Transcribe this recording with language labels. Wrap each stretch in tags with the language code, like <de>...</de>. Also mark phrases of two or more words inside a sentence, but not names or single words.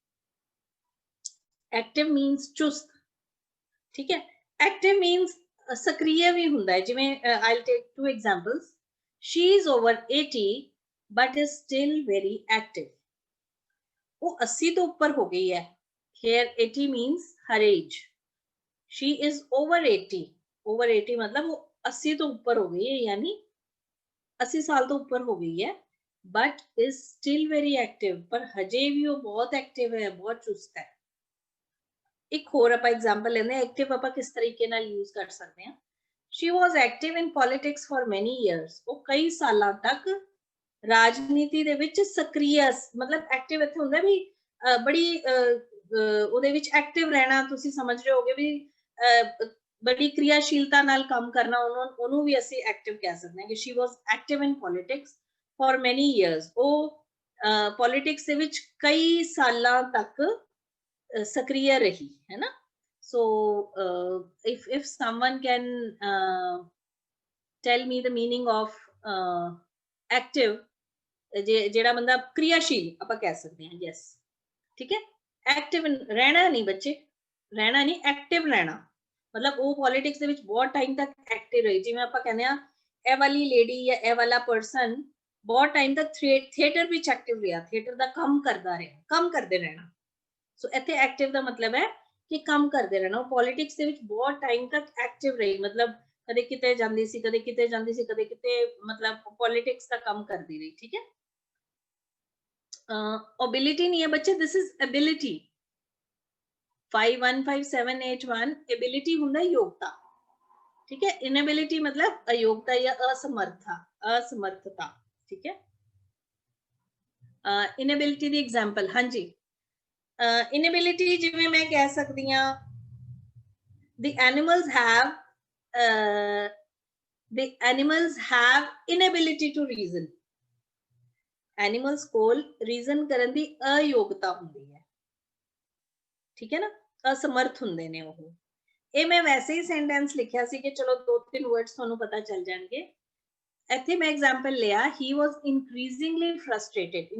<en>active means</en> <pa>ਚੁਸਤ। ਠੀਕ ਹੈ।</pa> <en>active means</en> <pa>ਸਕ੍ਰਿय ਵੀ ਹੁੰਦਾ ਹੈ। ਜਿਵੇਂ</pa> <en>I will take 2 examples. She is over 80 but is still very active.</en> <pa>ਉਹ 80 ਤੋਂ ਉੱਪਰ ਹੋ ਗਈ ਹੈ।</pa> <en>here 80 means her age. she is over 80, over 80</en> <hi>मतलब वो</hi> <pa>80 ਤੋਂ ਉੱਪਰ ਹੋ ਗਈ ਹੈ, ਯਾਨੀ 80 ਸਾਲ ਤੋਂ ਉੱਪਰ ਹੋ ਗਈ ਹੈ,</pa> <en>but is still very active,</en> <pa>ਪਰ ਹਜੇ ਵੀ ਉਹ ਬਹੁਤ ਐਕਟਿਵ ਹੈ, ਬਹੁਤ ਚੁਸਤ ਹੈ। ਇੱਕ ਹੋਰ ਆਪਾਂ ਐਗਜ਼ਾਮਪਲ ਲੈਂਦੇ ਹਾਂ, ਐਕਟਿਵ ਆਪਾਂ ਕਿਸ ਤਰੀਕੇ ਨਾਲ ਯੂਜ਼ ਕਰ ਸਕਦੇ ਹਾਂ।</pa> <en>she was active in politics for many years,</en> <pa>ਉਹ ਕਈ ਸਾਲਾਂ ਤੱਕ ਰਾਜਨੀਤੀ ਦੇ ਵਿੱਚ ਸਕ੍ਰਿय, ਮਤਲਬ ਐਕਟਿਵ ਇੱਥੇ ਹੁੰਦਾ ਵੀ ਬੜੀ ਉਹਦੇ ਵਿੱਚ ਐਕਟਿਵ ਰਹਿਣਾ, ਤੁਸੀਂ ਸਮਝ ਰਹੇ ਹੋਗੇ ਵੀ ਬੜੀ ਕਿਰਿਆਸ਼ੀਲਤਾ ਨਾਲ ਕੰਮ ਕਰਨਾ, ਉਹਨੂੰ ਵੀ ਅਸੀਂ ਐਕਟਿਵ ਕਹਿ ਸਕਦੇ ਹਾਂ ਕਿ</pa> <en>she was active in politics for many years,</en> <pa>ਉਹ ਪੋਲਿਟਿਕਸ ਦੇ ਵਿੱਚ ਕਈ ਸਾਲਾਂ ਤੱਕ ਸਕ੍ਰਿय ਰਹੀ ਹੈ ਨਾ।</pa> <en>so if someone can tell me the meaning of active,</en> <pa>ਜਿਹੜਾ ਬੰਦਾ ਕਿਰਿਆਸ਼ੀਲ ਆਪਾਂ ਕਹਿ ਸਕਦੇ ਹਾਂ। yes, ਠੀਕ ਹੈ। ਐਕਟਿਵ ਰਹਿਣਾ ਨਹੀਂ ਬੱਚੇ, ਰਹਿਣਾ ਨਹੀਂ, ਐਕਟਿਵ ਰਹਿਣਾ ਮਤਲਬ ਉਹ ਪੋਲਿਟਿਕਸ ਦੇ ਵਿੱਚ ਬਹੁਤ ਟਾਈਮ ਤੱਕ ਐਕਟਿਵ ਰਹੀ। ਜਿਵੇਂ ਆਪਾਂ ਕਹਿੰਦੇ ਆ ਇਹ ਵਾਲੀ ਲੇਡੀ ਜਾਂ ਇਹ ਵਾਲਾ ਪਰਸਨ ਬਹੁਤ ਟਾਈਮ ਤੱਕ ਥੀਏਟਰ ਵਿੱਚ ਐਕਟਿਵ ਰਿਹਾ, ਥੀਏਟਰ ਦਾ ਕੰਮ ਕਰਦਾ ਰਿਹਾ, ਕੰਮ ਕਰਦੇ ਰਹਿਣਾ। ਸੋ ਇੱਥੇ ਐਕਟਿਵ ਦਾ ਮਤਲਬ ਹੈ ਕਿ ਕੰਮ ਕਰਦੇ ਰਹਿਣਾ। ਉਹ ਪੋਲਿਟਿਕਸ ਦੇ ਵਿੱਚ ਬਹੁਤ ਟਾਈਮ ਤੱਕ ਐਕਟਿਵ ਰਹੀ, ਮਤਲਬ ਕਦੇ ਕਿਤੇ ਜਾਂਦੀ ਸੀ, ਕਦੇ ਕਿਤੇ ਜਾਂਦੀ ਸੀ, ਕਦੇ ਕਿਤੇ, ਮਤਲਬ ਪੋਲਿਟਿਕਸ ਦਾ ਕੰਮ ਕਰਦੀ ਰਹੀ। ਠੀਕ ਹੈ।</pa> <hi>ability नहीं है बच्चे,</hi> <en>this is ability।</en> <pa>515781 ability ਹੁੰਦਾ योग्यता।</pa> <hi>ठीक है। inability मतलब अयोग्यता या असमर्थता। ठीक है।</hi> <pa>inability ਦੀ एग्जांपल,</pa> <hi>हाँ जी,</hi> <pa>inability ਜਿਵੇਂ ਮੈਂ ਕਹਿ ਸਕਦੀ ਹਾਂ</pa> <en>the animals have inability to reason।</en> <pa>ਐਨੀਮਲਸ ਕੋਲ ਰੀਜ਼ਨ ਕਰਨ ਦੀ ਅਯੋਗਤਾ ਹੁੰਦੀ ਹੈ। ਠੀਕ ਹੈ ਨਾ, ਅਸਮਰਥ ਹੁੰਦੇ ਨੇ ਉਹ। ਇਹ ਮੈਂ ਵੈਸੇ ਹੀ ਸੈਂਟੈਂਸ ਲਿਖਿਆ ਸੀ ਕਿ ਚਲੋ 2-3 ਵਰਡਸ ਤੁਹਾਨੂੰ ਪਤਾ ਚੱਲ ਜਾਣਗੇ। ਇੱਥੇ ਮੈਂ ਐਗਜ਼ਾਮਪਲ ਲਿਆ,</pa> <en>he was increasingly frustrated.</en>